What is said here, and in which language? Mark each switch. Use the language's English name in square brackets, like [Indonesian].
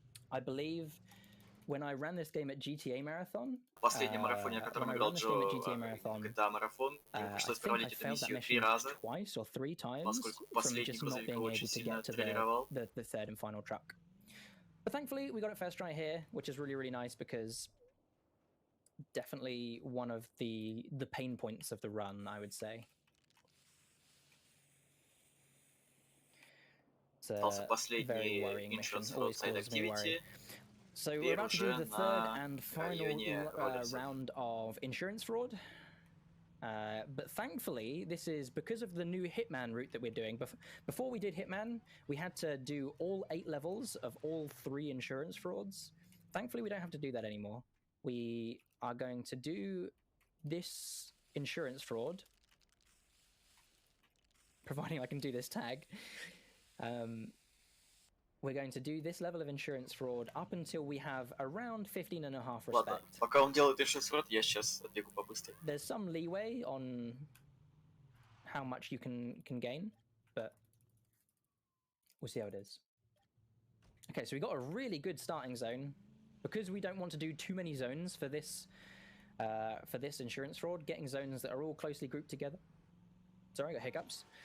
[English] I believe when I ran this game at GTA Marathon, [Russian] в последнем марафоне, на котором играл Джо, GTA Марафон, ему пришлось провалить эту миссию 3 раза, поскольку последний грузовик очень сильно тренировал. [English] The third and final truck. But thankfully, we got it first try here, which is really, really nice because definitely one of the pain points of the run, I would say. [Russian] Остался последний Insurance Roadside Activity. [English] So we're about to do the third and final round of insurance fraud. But thankfully, this is because of the new Hitman route that we're doing. Before we did Hitman, we had to do all 8 levels of all 3 insurance frauds. Thankfully, we don't have to do that anymore. We are going to do this insurance fraud, providing I can do this tag. We're going to do this level of insurance fraud up until we have around 15.5 respect. [Russian] Ладно, пока он делает insurance fraud, я сейчас отбегу побыстрее. [English] There's some leeway on how much you can gain, but we'll see how it is. Okay, so we got a really good starting zone. Because we don't want to do too many zones for this insurance fraud, getting zones that are all closely grouped together. Sorry, I got hiccups.